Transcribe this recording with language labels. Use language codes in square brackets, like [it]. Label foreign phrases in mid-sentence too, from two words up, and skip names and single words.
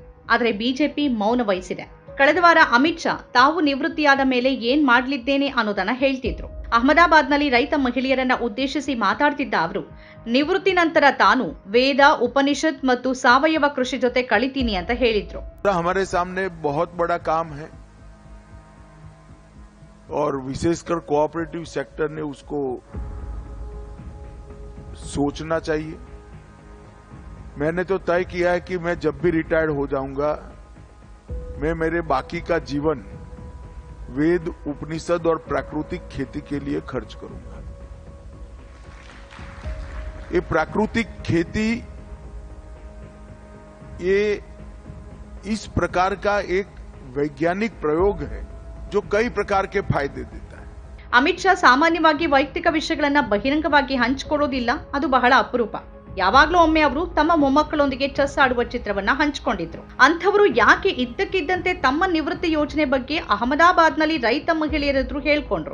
[kn] ಆದರೆ ಬಿಜೆಪಿ ಮೌನ ವಹಿಸಿದೆ. ಕಳೆದ ವಾರ ಅಮಿತ್ ಶಾ ತಾವು ನಿವೃತ್ತಿಯಾದ ಮೇಲೆ ಏನ್ ಮಾಡಲಿದ್ದೇನೆ ಅನ್ನೋದನ್ನ ಹೇಳ್ತಿದ್ರು. ಅಹಮದಾಬಾದ್ನಲ್ಲಿ ರೈತ ಮಹಿಳೆಯರನ್ನ ಉದ್ದೇಶಿಸಿ ಮಾತಾಡ್ತಿದ್ದ ಅವರು, ನಿವೃತ್ತಿ ನಂತರ ತಾನು ವೇದ, ಉಪನಿಷತ್ ಮತ್ತು ಸಾವಯವ ಕೃಷಿ ಜೊತೆ ಕಳಿತೀನಿ ಅಂತ ಹೇಳಿದ್ರು. [hi] हमारे सामने बहुत बड़ा काम है और विशेषकर [en] cooperative sector [hi] ने उसको सोचना चाहिए. मैंने तो तय किया है कि मैं जब भी रिटायर्ड हो जाऊंगा, मैं मेरे बाकी का जीवन वेद, उपनिषद और प्राकृतिक खेती के लिए खर्च करूंगा. ये प्राकृतिक खेती ये इस प्रकार का एक वैज्ञानिक प्रयोग है जो कई प्रकार के फायदे देता है. [kn] ಅಮಿತ್ ಶಾ ಸಾಮಾನ್ಯವಾಗಿ ವೈಯಕ್ತಿಕ ವಿಷಯಗಳನ್ನ ಬಹಿರಂಗವಾಗಿ ಹಂಚಿಕೊಳ್ಳೋದಿಲ್ಲ. ಅದು ಬಹಳ ಅಪರೂಪ. ಯಾವಾಗ್ಲೂ ಒಮ್ಮೆ ಅವರು ತಮ್ಮ ಮೊಮ್ಮಕ್ಕಳೊಂದಿಗೆ ಚೆಸ್ ಆಡುವ ಚಿತ್ರವನ್ನ ಹಂಚಿಕೊಂಡಿದ್ರು. ಅಂಥವರು ಯಾಕೆ ಇದ್ದಕ್ಕಿದ್ದಂತೆ ತಮ್ಮ ನಿವೃತ್ತಿ ಯೋಜನೆ ಬಗ್ಗೆ ಅಹಮದಾಬಾದ್ನಲ್ಲಿ ರೈತ ಮಹಿಳೆಯರೆದುರು ಹೇಳ್ಕೊಂಡ್ರು?